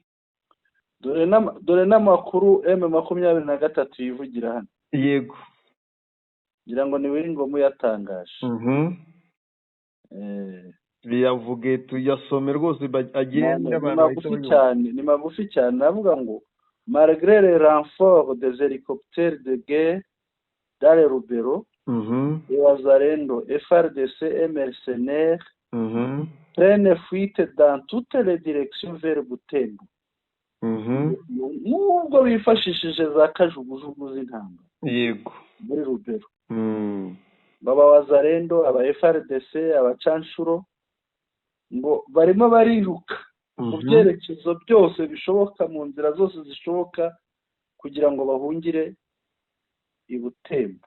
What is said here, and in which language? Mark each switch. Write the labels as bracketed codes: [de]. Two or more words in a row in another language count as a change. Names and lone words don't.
[rw] Dore n'amakuru M23 yivugira hano. Yego ngira ngo ni wiri ngomu yatangaje. Biyavuge tuyasome rwose agenda abantu ni magufi cyane, avuga ngo [fr] malgré les renforts des hélicoptères de guerre dans le Rubero, et Wazalendo, FARDC et mercenaires prennent fuite dans toutes les directions vers Butembo. [rw] Nubwo bifashishije za kajugujugu z'intambara, yego, muri Rubero, baba Wazalendo, aba FARDC, abacanshuro, ngo barimo bariruka mu byerekezo byose bishoboka, mu nzira zose zishoboka, kugira ngo bahungire i Butembo.